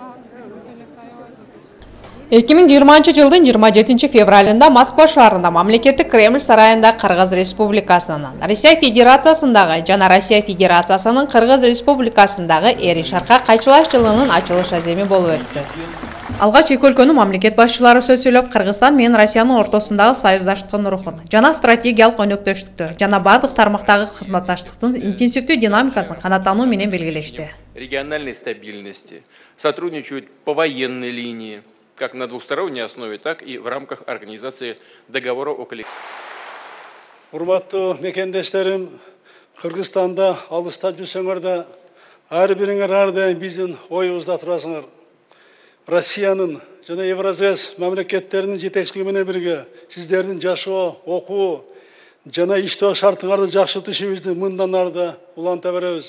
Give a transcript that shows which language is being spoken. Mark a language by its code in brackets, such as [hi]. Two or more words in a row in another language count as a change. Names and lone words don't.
[ky] жылдын 27 февралында Москва шаарында мамлекеттик Кремль сарайында Кыргыз Республикасынын, Россия Федерациясындагы жана Россия Федерациясынын Кыргыз Республикасындагы Эри Шарка кайчылаш жылынын ачылыш аземи болуп өттү. Алгач эки өлкөнүн мамлекет башчылары сөз сүйлөп, Кыргызстан менен Россиянын ортосундагы союздаштыктын рухун жана стратегиялык өнөктөштүктү жана бардык тармактагы кызматташтыктын интенсивдүү динамикасын канаттануу менен белгилешти. [ru] Региональной стабильности, сотрудничают по военной линии, как на двусторонней основе, так и в рамках организации договора о коллективе. [ky] Урматтуу мекендештерим, Кыргызстанда алыста жүрсөңөр да, ар бириңер ар дайым биздин оюбузда турасыңар. Россиянын жана Евразес мамлекеттеринин жетекчилиги менен бирге сиздердин жашоо, окуу жана иштөө шартыңарды жакшыртуу ишибизди мындан ары да уланта беребиз.